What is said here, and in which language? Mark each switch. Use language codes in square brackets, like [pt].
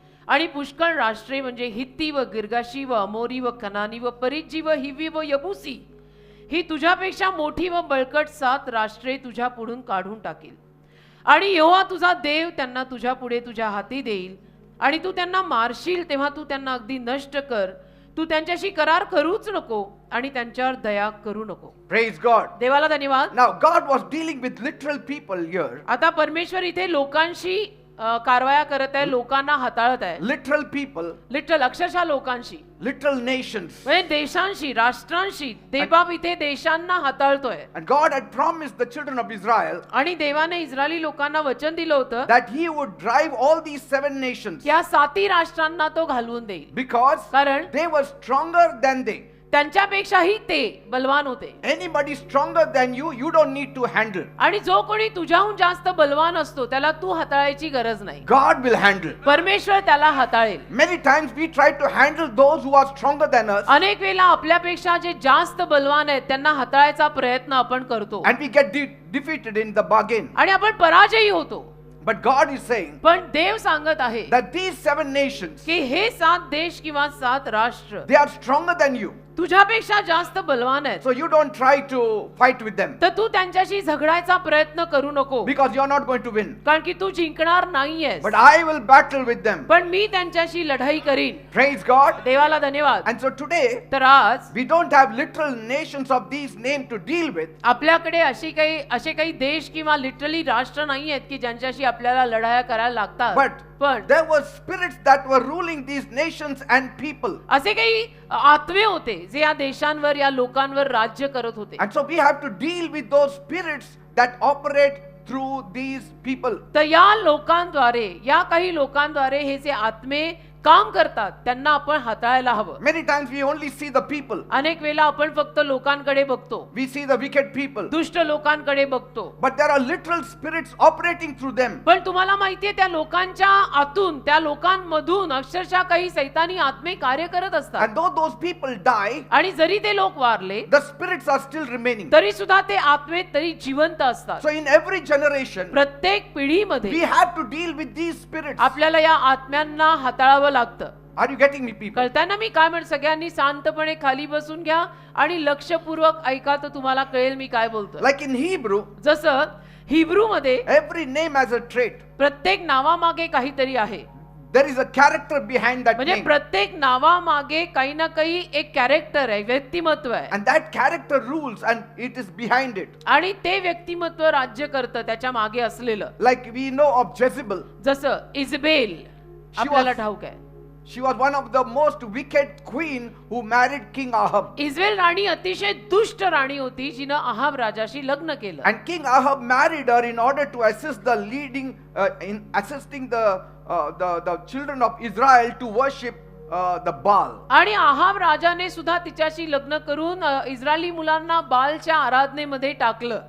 [mr] आणि पुष्कळ राष्ट्रे म्हणजे हित्ती व गिर्गाशी व अमोरी व कनानी व परिज्जी व हिवी व यबुसी ही तुझ्यापेक्षा मोठी व बळकट 7 राष्ट्रे तुझ्या पुढून काढून टाकील. आणि यहोवा तुझा देव त्यांना तुझ्या पुढे तुझ्या हाती देईल. आणि तू त्यांना मारशील तेव्हा तू त्यांना अगदी नष्ट कर. तू त्यांच्याशी करार करूच नको आणि त्यांच्यावर दया करू नको. [en] Praise God. [mr] देवाला धन्यवाद. [en] Now God was dealing with literal people here. [mr] आता परमेश्वर इथे लोकांशी कारवाया करत आहे, लोकांना हाताळत आहे. [en] Literal people, [mr] लिटरल अक्षरशः लोकांशी, [en] literal nations. [mr] म्हणजे देशांशी, राष्ट्रांशी. देवबाप इथे देशांना हाताळतोय. [en] And God had promised the children of Israel [mr] आणि देवाने इस्रायली लोकांना वचन दिलं होतं [en] that he would drive all these 7 nations [mr] की या 7 राष्ट्रांना तो घालवून देईल. [en] because [mr] कारण [en] they were stronger than they. [mr] त्यांच्यापेक्षाही ते बलवान होते. [en] Anybody stronger than you, you don't need to handle. [mr] आणि जो कोणी तुझ्याहून जास्त बलवान असतो त्याला तू हाताळायची गरज नाही. [en] God will handle. [mr] परमेश्वर त्याला हाताळेल. [en] Many times we try to handle those who are stronger than us, [mr] अनेक वेळेला आपल्यापेक्षा जे जास्त बलवान आहेत त्यांना हाताळायचा प्रयत्न आपण करतो [en] and we get defeated in the bargain. [mr] आणि आपण पराजयी होतो. [en] But God is saying [mr] पण देव सांगत आहे [en] that these 7 nations, [mr] की हे 7 देश किंवा 7 राष्ट्र [en] they are stronger than you. [mr] तुझ्यापेक्षा जास्त बलवान आहेत. [en] So you don't try to fight with them [mr] तर तू त्यांच्याशी झगडायचा प्रयत्न करू नको, [en] because you are not going to win. [mr] कारण की तू जिंकणार नाहीयेस. [en] But I will battle with them. [mr] पण मी त्यांच्याशी लढाई करीन. [en] Praise God. [mr] देवाला धन्यवाद. [en] And so today [mr] तर आज [en] we don't have literal nations of these names to deal with. [mr] आपल्याकडे असे काही देश किंवा लिटरली राष्ट्र नाही आहेत की ज्यांच्याशी आपल्याला लढाया करायला लागतात. [en] But [mr] पण [en] there were spirits that were ruling these nations and people. [mr] असे काही आत्मे होते जे या देशांवर या लोकांवर राज्य करत होते. [en] And so we have to deal with those spirits that operate through these people. [mr] तर या लोकांद्वारे, या काही लोकांद्वारे हे जे आत्मे काम करतात त्यांना आपण हाताळायला हवं. [en] Many times we only see the people. [mr] अनेक वेळा आपण फक्त लोकांकडे बघतो, [en] We see the wicked people. [mr] दुष्ट लोकांकडे बघतो. [en] But there are literal spirits operating through them. [mr] पण तुम्हाला माहितीये त्या लोकांच्या आतून, त्या लोकांमधून अक्षरशः काही सैतानी आत्मे कार्य करत असतात. [en] And though those people die, [mr] आणि जरी ते लोक वारले [en] the spirits are still remaining. [mr] तरी सुद्धा ते आत्मे तरी जिवंत असतात. [en] So in every generation, [mr] प्रत्येक पिढीमध्ये [en] we have to deal with these spirits. [mr] आपल्याला या आत्म्यांना हाताळावं लागतं. [en] Are you getting me, people? [mr] कळताय ना मी काय म्हणतो? सगळ्यांनी शांतपणे खाली बसून घ्या आणि लक्षपूर्वक ऐका तर तुम्हाला कळेल मी काय बोलतो. [en] Like in Hebrew, [mr] जसं हिब्रू मध्ये [en] every name has a trait. [mr] प्रत्येक नावामागे काहीतरी आहे. [en] There is a character behind that [mr] म्हणजे [en] name. [mr] प्रत्येक नावामागे काही ना काही एक कॅरेक्टर आहे, व्यक्तिमत्व आहे. [en] And that character rules and it is behind it. [mr] आणि ते व्यक्तिमत्व राज्य करतं त्याच्या मागे असलेलं. [en] Like we know of Jezebel. [mr] जसं इजबेल आपल्याला ठाऊक आहे. [en] She was one of the most wicked queen who married King Ahab. [mr] Israel राणी अतिशय दुष्ट राणी होती जिनं अहाब राजाशी लग्न केलं. [en] And King Ahab married her in order to assist the leading, in assisting the children of Israel to worship the Baal. [mr] आणि Ahab राजाने सुद्धा तिच्याशी लग्न करून इस्रायली मुलांना बालच्या आराधनेमध्ये टाकलं.